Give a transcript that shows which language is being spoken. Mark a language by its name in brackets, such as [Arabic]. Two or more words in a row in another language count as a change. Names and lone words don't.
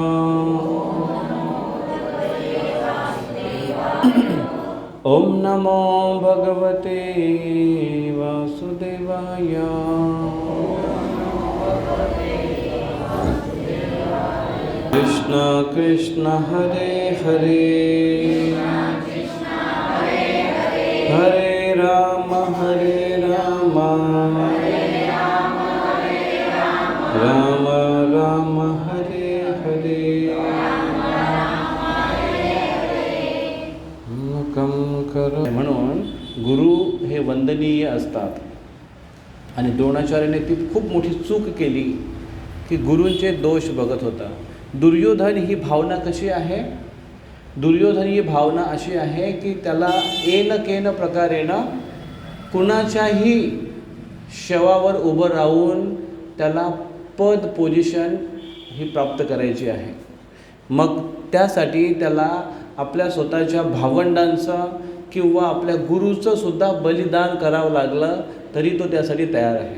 [Sanskrit] ओम नमो भगवते वासुदेवाय। कृष्ण कृष्ण हरे हरे, हरे राम राम राम हरे हरे। [Marathi] म्हणून गुरु हे वंदनीय असतात. आणि द्रोणाचार्याने ती खूप मोठी चूक केली की गुरूंचे दोष बघत होता. दुर्योधन ही भावना कशी आहे? दुर्योधन ही भावना अशी आहे की त्याला [Sanskrit] येन केन प्रकारेनं [Marathi] कुणाच्याही शवावर उभं राहून त्याला पद पोझिशन ही प्राप्त करायची आहे. मग त्यासाठी त्याला आपल्या स्वतःच्या भावंडांचं किंवा आपल्या गुरुचं सुद्धा बलिदान करावं लागलं तरी तो त्यासाठी तयार आहे.